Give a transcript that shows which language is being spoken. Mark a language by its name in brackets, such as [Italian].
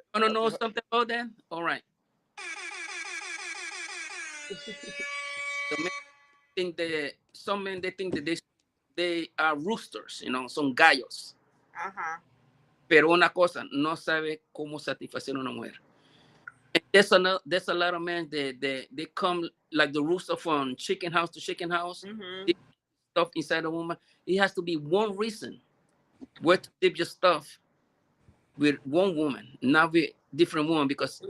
[English] Wanna know something about that? All right. The men think that some men they think that they are roosters, you know, [Spanish] son gallos. Uh-huh. Pero una cosa, no sabe cómo satisfacer a una mujer. [English] And there's a lot of men they come like the rooster from chicken house to chicken house. Mm-hmm. They stuff inside a woman. It has to be one reason where to dip your stuff with one woman, not with different women, because